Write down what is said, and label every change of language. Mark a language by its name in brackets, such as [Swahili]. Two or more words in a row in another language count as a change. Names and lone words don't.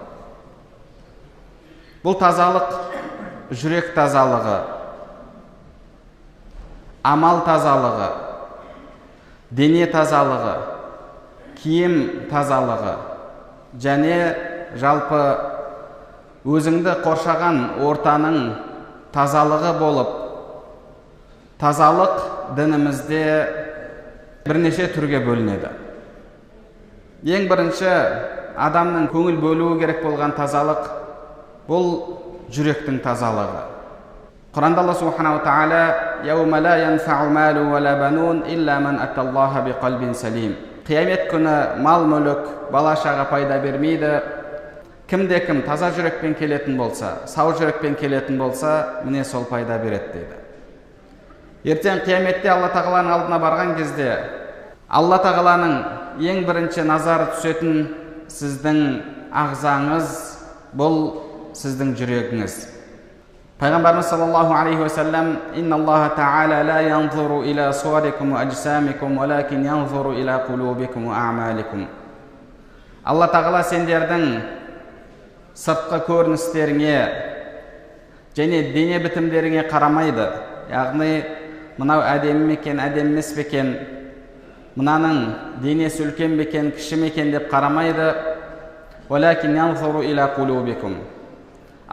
[Kazakh] Бұл тазалық жүрек тазалығы, амал тазалығы, дене тазалығы, киім тазалығы және жалпы өзіңді қоршаған ортаның тазалығы болып, тазалық дінімізде бірнеше түрге бөлінеді. Ең бірінші адамның көңіл бөлуі керек болған тазалық бұл жүректің тазалығы. [Arabic] Құранда الله سبحانه وتعالى: «يوم لا ينفع مال ولا بنون إلا من أتى الله بقلب سليم». [Kazakh] Қиямет күні мал мүлік, бала шаға пайда бермейді. Кімде-кім таза жүрекпен келетін болса, сау жүрекпен келетін болса, міне сол пайда береді дейді. Ертең қияметте Алла тағаланың алдына барған кезде, Алла тағаланың ең бірінші назары түсетін сіздің ағзаңыз бұл сіздің жүрегіңіз. [Arabic] Пайғамбарымыз صلى الله عليه وسلم: «إن الله تعالى لا ينظر إلى صوركم وأجسامكم، ولكن ينظر إلى قلوبكم وأعمالكم». [Kazakh] Алла тағала сендердің сыртқы көріністеріңе және дене бітімдеріңе қарамайды. Яғни мынау әдемі мекен, әдемі емес бекен, мынаның денесі үлкен бекен, кіші мекен деп қарамайды.